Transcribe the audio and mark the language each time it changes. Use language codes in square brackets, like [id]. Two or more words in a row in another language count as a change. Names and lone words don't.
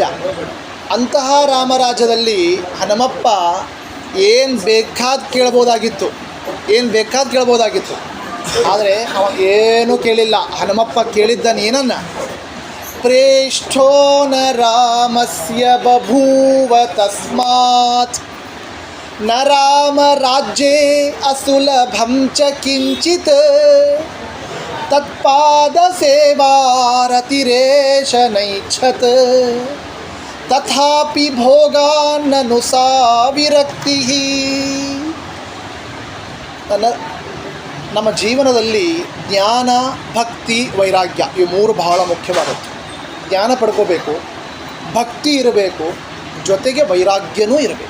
[kn] ಅಂತಹ ರಾಮರಾಜ್ಯದಲ್ಲಿ ಹನುಮಪ್ಪ ಏನು ಬೇಕಾದ ಕೇಳ್ಬೋದಾಗಿತ್ತು. ಆದರೆ ಅವ ಏನೂ ಕೇಳಿಲ್ಲ. ಹನುಮಪ್ಪ ಕೇಳಿದ್ದನು ಏನನ್ನ? [sa] ಪ್ರೇಷ್ಠೋ ನ ರಾಮಸ್ಯ ಬಭೂವ ತಸ್ಮಾತ್ ನ ರಾಮ ರಾಜ್ಯೇ ಅಸುಲಭಂ ಚ ಕಿಂಚಿತ್ ತತ್ಪಾದ ಸೇವಾರತಿರೇಶ ನೈಚ್ಛತ್ ತಥಾಪಿ ಭೋಗಾನ್ನನು ಸಾ ವಿರಕ್ತಿ. [kn] ನಮ್ಮ ಜೀವನದಲ್ಲಿ ಜ್ಞಾನ, ಭಕ್ತಿ, ವೈರಾಗ್ಯ ಇವು ಮೂರು ಬಹಳ ಮುಖ್ಯವಾದದ್ದು. ಜ್ಞಾನ ಪಡ್ಕೋಬೇಕು, ಭಕ್ತಿ ಇರಬೇಕು, ಜೊತೆಗೆ ವೈರಾಗ್ಯನೂ ಇರಬೇಕು.